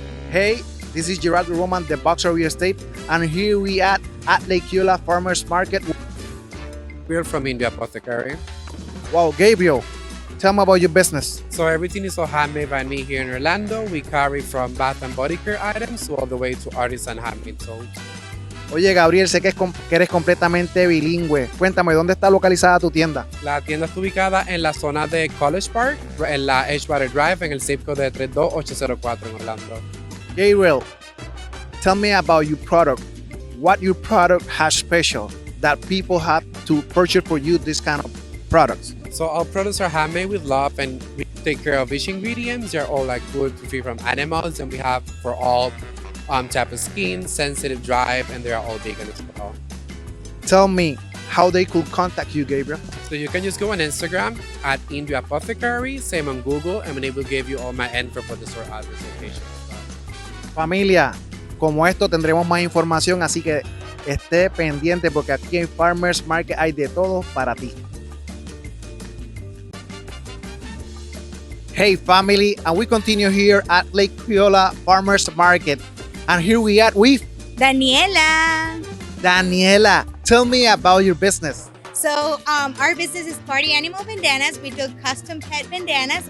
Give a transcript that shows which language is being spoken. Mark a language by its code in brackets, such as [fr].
[en] Hey, this is Geraldo Roman, the boxer of real estate, and here we at Lake Eola Farmers Market. We're from India Apothecary. Wow, Gabriel, tell me about your business. So everything is all handmade by me here in Orlando. We carry from bath and body care items all the way to artisan handmade soaps. [es] Oye, Gabriel, sé que eres completamente bilingüe. Cuéntame, ¿dónde está localizada tu tienda? La tienda está ubicada en la zona de College Park, en la Edgewater Drive, en el zip code de 32804 en Orlando. [en] Gabriel, tell me about your product. What your product has special that people have to purchase for you this kind of products? So our products are handmade with love, and we take care of each ingredients. They're all like food-free from animals, and we have for all type of skin, sensitive, dry, and they are all vegan as well. Tell me how they could contact you, Gabriel. So you can just go on Instagram at India Apothecary, same on Google, and it will give you all my info for the store address location as well. [es] Familia, como esto tendremos más información, así que esté pendiente porque aquí en Farmers Market hay de todo para ti. [en] Hey family, and we continue here at Lake Eola Farmers Market. And here we are with Daniela. Daniela. Tell me about your business. So our business is Party Animal Bandanas. We do custom pet bandanas.